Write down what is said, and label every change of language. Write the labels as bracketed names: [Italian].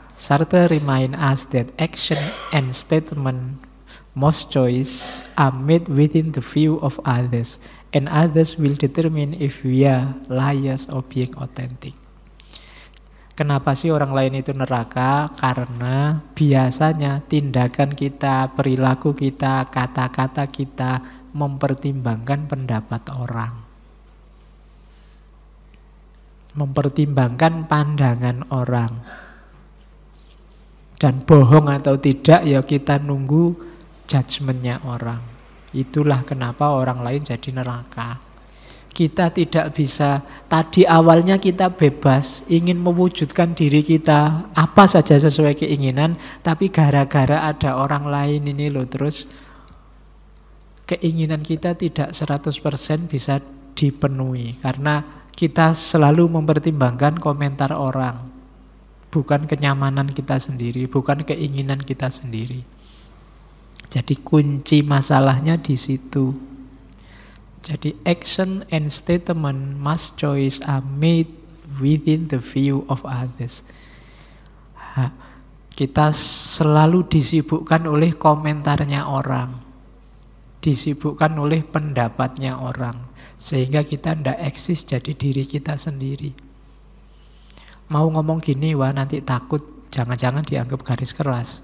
[English] Sartre remind us that action and statement, most choice are made within the view of others, and others will determine if we are liars or being authentic. [Indonesian] Kenapa sih orang lain itu neraka? Karena biasanya tindakan kita, perilaku kita, kata-kata kita mempertimbangkan pendapat orang. Mempertimbangkan pandangan orang. Dan bohong atau tidak, ya kita nunggu judgment-nya orang. Itulah kenapa orang lain jadi neraka. Kita tidak bisa, tadi awalnya kita bebas ingin mewujudkan diri kita apa saja sesuai keinginan, tapi gara-gara ada orang lain ini loh, terus keinginan kita tidak 100% bisa dipenuhi, karena kita selalu mempertimbangkan komentar orang, bukan kenyamanan kita sendiri, bukan keinginan kita sendiri. Jadi kunci masalahnya di situ. Jadi [English] action and statement, must choice are made within the view of others. [Indonesian] Kita selalu disibukkan oleh komentarnya orang, disibukkan oleh pendapatnya orang, sehingga kita tidak eksis jadi diri kita sendiri. Mau ngomong gini, wah nanti takut, jangan-jangan dianggap garis keras.